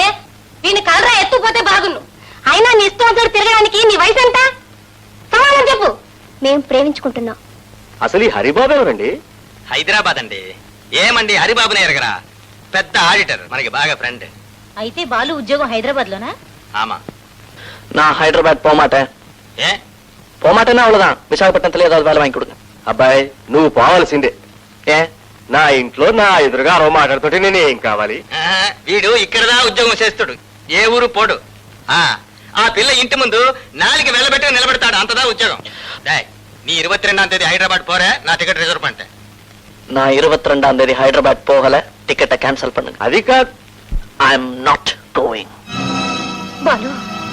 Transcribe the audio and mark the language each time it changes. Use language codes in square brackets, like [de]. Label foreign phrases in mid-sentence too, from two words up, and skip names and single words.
[te] వీడిని కలరా ఎత్తుపోతే బాగున్ను. అయినా నీ ఇష్టం వచ్చాడు తిరగడానికి నీ వయసు ఎంత? సమాధానం చెప్పు. మేం ప్రేమించుకుంటున్నాం. అసలు ఈ హరిబాబు ఎవరండి? హైదరాబాద్ అండి. ఏమండి హరిబాబునే ఎరగరా? పెద్ద ఆడిటర్, మనకి బాగా ఫ్రెండ్. అయితే బాలు ఉద్యోగం హైదరాబాద్ లోనా? [ta] ఆమా. நான் ஹைதராபாத் போக மாட்டேன். [te] ఏ [ta] போமாட்டேன்னா அவ்வளவுதான். விசாகப்பட்டினத்துல ஏதாவது வேலை வாங்கி கொடுங்க. [te] అబ్బాయి నువ్వు పోవాల్సిందే. ఏ? నా ఇంట్లో నా ఎదురుగా అరవ మాట్లాడుతుంటే నేనేం కావాలి? వీడు ఇక్కడదా ఉద్యోగం చేస్తాడు, ఏ ఊరు పోడు. ఆ పిల్ల ఇంటి ముందు నాలుగు వెళ్ళబెట్టి నిలబెడతాడు, అంతదా ఉద్యోగం. డేయ్, నీ 22వ తేదీ హైదరాబాద్ పోరే, నా టికెట్ రిజర్వ్ పంటే. [ta] நான் 22ஆம் தேதி ஹைதராபாத் போகல. டிக்கெட்டை கேன்சல் பண்ணுங்க. [te] అది కాదు. [en] I am not going. [te] బాలు